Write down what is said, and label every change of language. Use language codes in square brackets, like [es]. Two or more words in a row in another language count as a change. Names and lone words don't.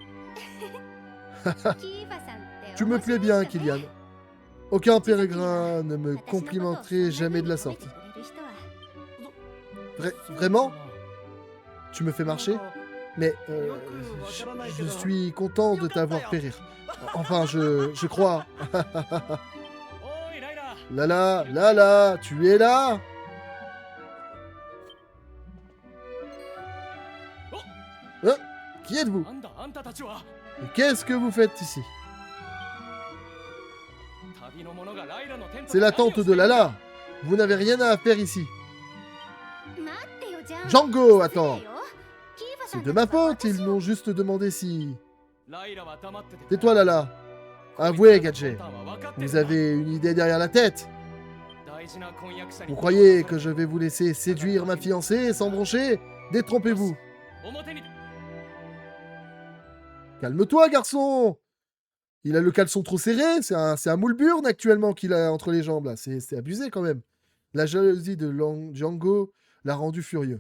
[fr] Tu me plais bien, Kylian. Aucun pèlerin ne me complimenterait jamais de la sorte. Vraiment? Tu me fais marcher? Mais je suis content de t'avoir fait rire. Enfin, je crois. [ja] おいライラ [fr] Lala, Lala, tu es là? Hein? Qui êtes-vous? [ja] なんだあんたたちは [fr] Et qu'est-ce que vous faites ici? [ja] 旅の者がライラのテント [fr] C'est la tante de Lala. Vous n'avez rien à faire ici. Django, attends. C'est de ma faute, ils m'ont juste demandé si... [ja] ライラは黙ってて [fr] Tais-toi, Lala. Avouez, Gadget. [ja] あんたは分かってる [fr] Vous avez une idée derrière la tête. [ja] 大事な婚約者に [fr] Vous croyez que je vais vous laisser séduire ma fiancée sans broncher? Détrompez-vous. [ja] 表に [fr] Calme-toi, garçon. Il a le caleçon trop serré. C'est un moule burne actuellement qu'il a entre les jambes, là. C'est abusé, quand même. La jalousie de Django l'a rendu furieux.